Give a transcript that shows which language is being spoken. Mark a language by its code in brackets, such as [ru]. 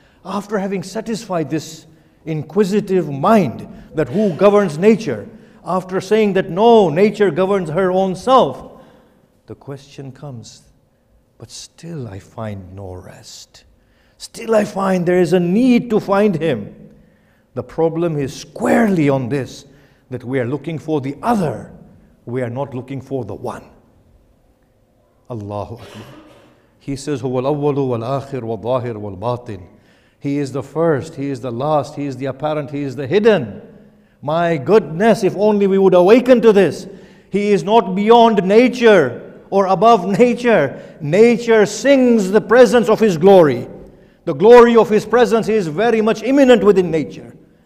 [en] After having satisfied this inquisitive mind that who governs nature, after saying that no, nature governs her own self, the question comes, but still I find no rest. Still I find there is a need to find Him. The problem is squarely on this, that we are looking for the other. We are not looking for the one. Allahu Akbar. He says, [ar] هُوَ الْأَوَّلُ وَالْآخِرُ وَالظَّاهِرُ وَالْبَاطِنُ. [en] He is the first, He is the last, He is the apparent, He is the hidden. My goodness, if only we would awaken to this. He is not beyond nature or above nature. Nature sings the presence of His glory. The glory of His presence is very much immanent within nature.